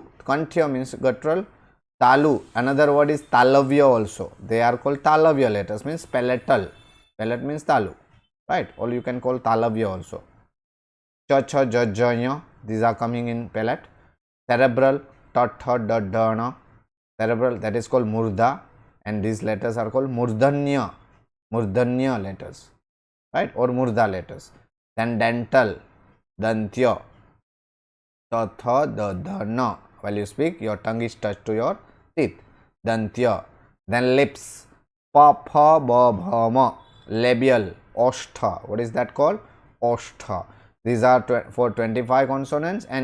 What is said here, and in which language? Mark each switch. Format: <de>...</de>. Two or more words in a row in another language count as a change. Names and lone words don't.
<en>Kanthya means guttural. Talu, another word is Talavya also. They are called Talavya letters, means palatal. Palate means Talu, right? Or you can call Talavya also.</en> <sa>Cha, cha, ja, ja, nya,</sa> <en>these are coming in palate. Cerebral,</en> <sa>ta, tha, da, da, na.</sa> <en>Cerebral, that is called Murdha, and these letters are called Murdhanya. Murdhanya letters, right? Or Murdha letters. Then dental,</en> <sa>Dantya, ta, tha, da, da, na.</sa> <en>While you speak, your tongue is touched to your teeth. Dantya. Then lips. Pa,</en> <sa>pha, ba, bha, ma.</sa> <en>Labial. Oshtha. What is that called? Oshtha. These are for 25 consonants, and</en>